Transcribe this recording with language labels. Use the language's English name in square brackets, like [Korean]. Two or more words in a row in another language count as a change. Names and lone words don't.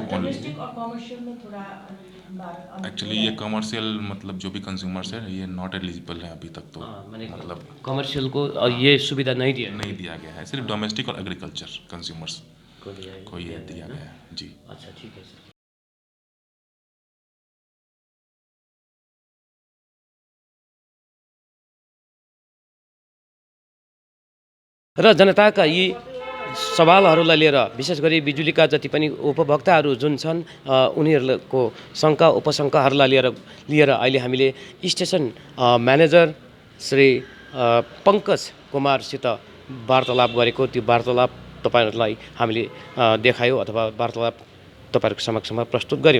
[Hindi] डोमेस्टिक और कॉमर्शियल में थोड़ा एक्चुअली ये कमर्शियल मतलब जो भी कंज्यूमर्स है ये [English] not eligible [Hindi] है अभी तक, तो मतलब कमर्शियल को ये सुविधा नहीं दिया नहीं दिया गया है, सिर्फ डोमेस्टिक और [English] agriculture consumers [Hindi] को दिया है। को ये दिया गया है जी। अच्छा ठीक है सर। [Nepali] र जनताका यी सवालहरूलाई लिएर विशेष गरी बिजुलीका जति पनि उपभोक्ताहरू जुन छन् उनीहरूको शङ्का उपशङ्काहरूलाई लिएर अहिले हामीले [English] station manager [Nepali] श्री पङ्कज कुमारसित वार्तालाप गरेको, त्यो वार्तालाप तपाईँहरूलाई हामीले देखायौँ अथवा वार्तालाप तपाईँहरूको समक्षमा प्रस्तुत गऱ्यौँ।